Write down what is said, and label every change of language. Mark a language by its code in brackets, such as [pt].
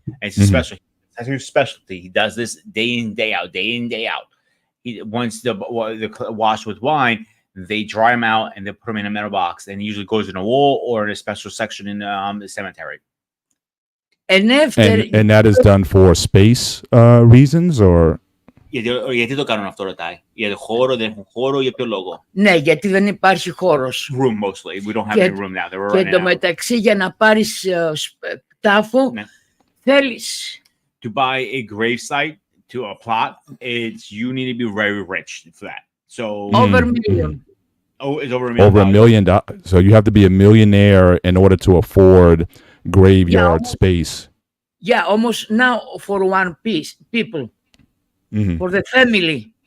[en] And it's that's his specialty. He does this day in, day out, day in, day out. Once the wash with wine, they dry them out and they put them in a metal box, and it usually goes in a wall or in a special section in the cemetery. And after, and that is done for space reasons, or? [el] Γιατί το κάνουν αυτό, ρωτάει. Για χώρο, δεν έχουν χώρο, για ποιο λόγο? Ναι, γιατί δεν υπάρχει χώρος. [en] Room mostly. We don't have any room now. [el] Και εντωμεταξύ, για να πάρεις τάφο, θέλεις. [en] To buy a gravesite to a plot, you need to be very rich for that. So over $1 million. Oh, it's over $1 million. Over $1 million. So you have to be a millionaire in order to afford graveyard space. Yeah, almost now for one piece, people, for the family.